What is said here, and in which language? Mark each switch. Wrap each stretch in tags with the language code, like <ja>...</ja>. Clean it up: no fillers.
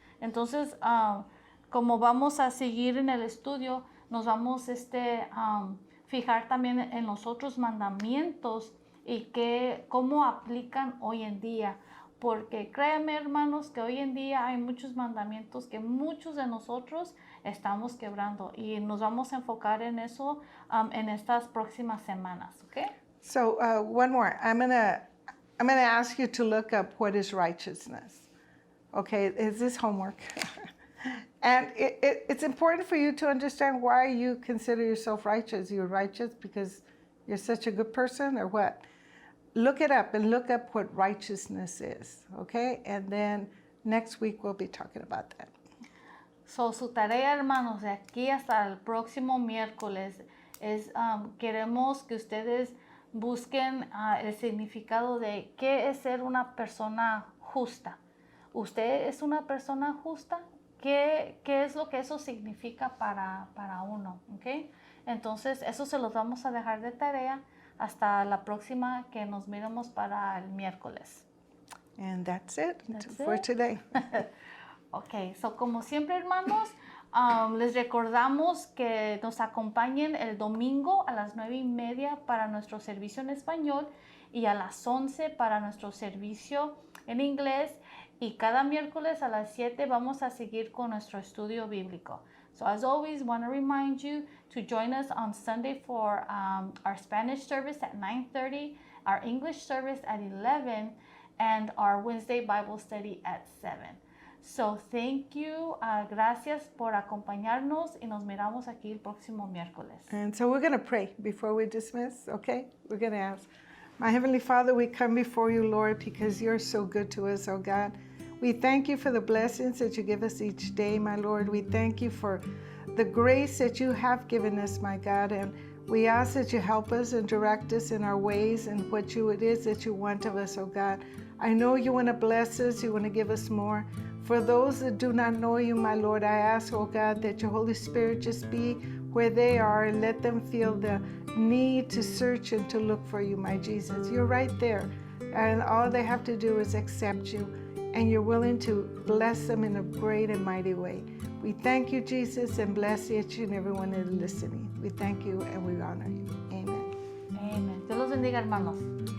<es>Entonces, como vamos a seguir en el estudio, nos vamos fijar también en los otros mandamientos y cómo aplican hoy en día. Porque créanme, hermanos, que hoy en día hay muchos mandamientos que muchos de nosotros estamos quebrando y nos vamos a enfocar en eso en estas próximas semanas, ¿ok?</es> <en>So one more. I'm gonna ask you to look up what is righteousness. Okay, is this homework? And it's important for you to understand why you consider yourself righteous. You're righteous because you're such a good person or what? Look it up and look up what righteousness is, okay? And then next week we'll be talking about that.</en> <es>So, su tarea, hermanos, de aquí hasta el próximo miércoles es, queremos que ustedes busquen el significado de qué es ser una persona justa. ¿Usted es una persona justa? ¿Qué es lo que eso significa para uno? ¿Okay? Entonces, eso se los vamos a dejar de tarea hasta la próxima que nos miremos para el miércoles.</es> <en>And that's it That's for it. today.</en> <es>Ok, so como siempre, hermanos, les recordamos que nos acompañen el domingo a las 9:30 para nuestro servicio en español y a las 11 para nuestro servicio en inglés. Y cada miércoles a las 7 vamos a seguir con nuestro estudio bíblico.</es> <en>So as always, want to remind you to join us on Sunday for our Spanish service at 9:30, our English service at 11, and our Wednesday Bible study at 7. So thank you.</en> <es>Gracias por acompañarnos y nos miramos aquí el próximo miércoles.</es> <en>And so we're going to pray before we dismiss, okay? We're going to ask. My Heavenly Father, we come before you, Lord, because you're so good to us, oh God. We thank you for the blessings that you give us each day, my Lord. We thank you for the grace that you have given us, my God. And we ask that you help us and direct us in our ways and what it is that you want of us, oh God. I know you want to bless us. You want to give us more. For those that do not know you, my Lord, I ask, oh God, that your Holy Spirit just be where they are and let them feel the need to search and to look for you, my Jesus. You're right there. And all they have to do is accept you. And you're willing to bless them in a great and mighty way. We thank you, Jesus, and bless each and everyone that is listening. We thank you and we honor you. Amen.</en> <es>Amen. Dios los bendiga, hermanos.</es>